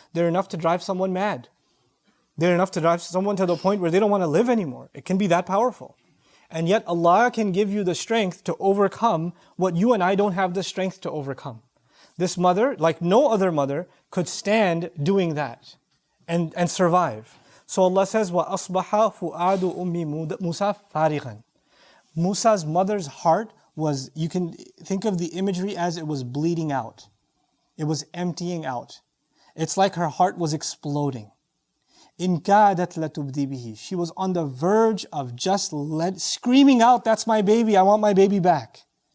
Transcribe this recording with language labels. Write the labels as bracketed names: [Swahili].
[English] They're enough to drive someone mad. They're enough to drive someone to the point where they don't want to live anymore. It can be that powerful. And yet Allah can give you the strength to overcome what you and I don't have the strength to overcome. This mother, like no other mother, could stand doing that and survive. So Allah says, [Arabic] وَأَصْبَحَ فُؤَادُ أُمِّ مُوسَى فَارِغًا. [English] Musa's mother's heart was, you can think of the imagery as it was bleeding out. It was emptying out. It's like her heart was exploding. [Arabic] إِن كَادَتْ لَتُبْدِي بِهِ. [English] She was on the verge of just screaming out, that's my baby, I want my baby back.